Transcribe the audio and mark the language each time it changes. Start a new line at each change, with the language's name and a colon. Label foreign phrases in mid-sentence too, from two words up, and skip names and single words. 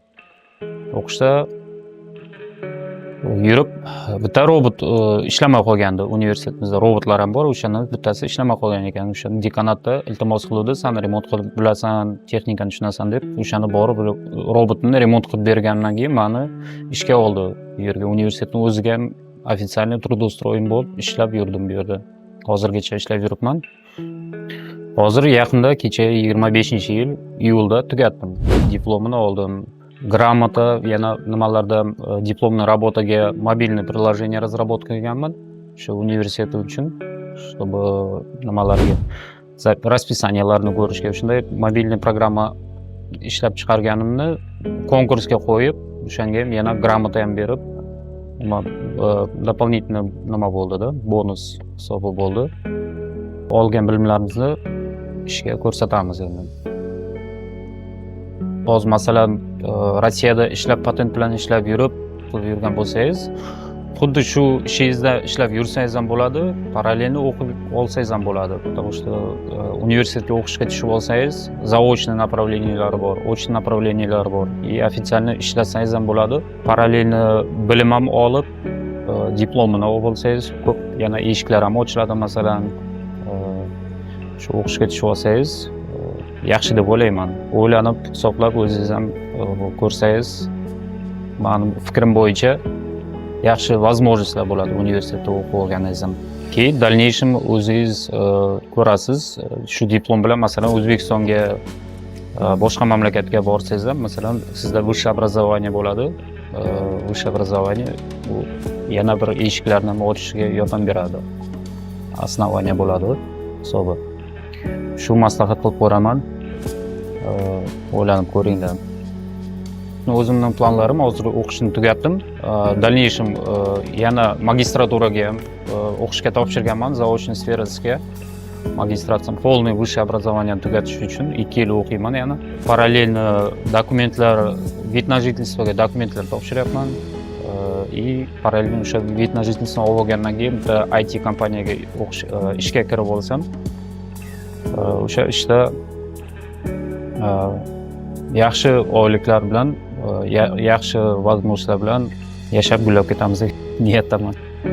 Uzbek: O'qishda yurib, bitta robot ishlamay qolgandi. Universitetimizda robotlar ham bor, o'shaning bittasi ishlamay qolgan ekan. O'sha dekanatda iltimos qiluvdi, "Sen remont qilib bilasan, texnikani tushunasan" deb, o'shani borib robotni remont qilib bergandan keyin meni ishga oldi. Bu yerga universitetning o'ziga ham
Russian: официальный трудоустроен
Uzbek: bo'lib ishlab yurdim bu yerda. Hozirgacha ishlab yuribman. Hozir yaqinda kecha 25-yil iyulda tugatdim. Diplomini oldim. Gramota, yana nimalarda diplomni работаga
Russian: мобильный приложение разработка
Uzbek: qilganman. Shu universitet uchun, чтобы nimalarga расписанияларni ko'rishga, shunday mobilniy programma ishlab chiqarganimni konkursga qo'yib, o'shanga ham yana gramota ham berib, дополнительный nima bo'ldi-da, bonus hisobi bo'ldi. Olgan bilimlarimizni ishga ko'rsatamiz endi. Hozir masalan Rossiyada ishlab patent bilan ishlab yurib yurgan bo'lsangiz, xuddi shu ishingizda ishlab yursangiz ham bo'ladi, parallelni o'qib olsangiz ham bo'ladi.
Russian: Потому что
Uzbek: universitetga o'qishga tushib olsangiz, заочный направлениялari bor, очный направлениялari bor.
Russian: И официально
Uzbek: ishlasangiz ham bo'ladi. Parallelni bilim ham olib, diplomini olsangiz, ko'p yana eshiklar ham ochiladi. Masalan, shu o'qishga tushib olsangiz, yaxshi deb o'ylayman. O'ylanib, hisoblab o'zingiz ham ko'rsangiz, mening fikrim bo'yicha yaxshi возможностьlar bo'ladi universitetda o'qib olganingiz ham. Keyin дальнейшем o'zingiz ko'rasiz. Shu diplom bilan masalan O'zbekistonga, boshqa mamlakatga borsangiz ham, masalan, sizda
Russian: высшее образование
Uzbek: bo'ladi.
Russian: Высшее образование
Uzbek: bu yana bir eshiklarni ochishga yordam beradi. Основание bo'ladi hisobi. Shu maslahat qilib ko'raman. o'ylanib ko'ringlar. O'zimning planlarim hozir o'qishni tugatdim. Дальнейшем yana magistraturaga ham o'qishga topshirganman, zaочный sferasiga. Magistratsiyam
Russian: полный высшее образованиeni
Uzbek: tugatish uchun 2 yil o'qiyman yana. Parallelni dokumentlar,
Russian: вид на жительствоga
Uzbek: dokumentlar topshiryapman. И parallelni o'sha
Russian: вид на жительство
Uzbek: olgandan keyin bitta IT kompaniyaga ishga kirib olsam, o'sha ishda yaxshi oyliklar bilan, yaxshi возможностьlar bilan yashab gullab ketamiz deb niyatdaman.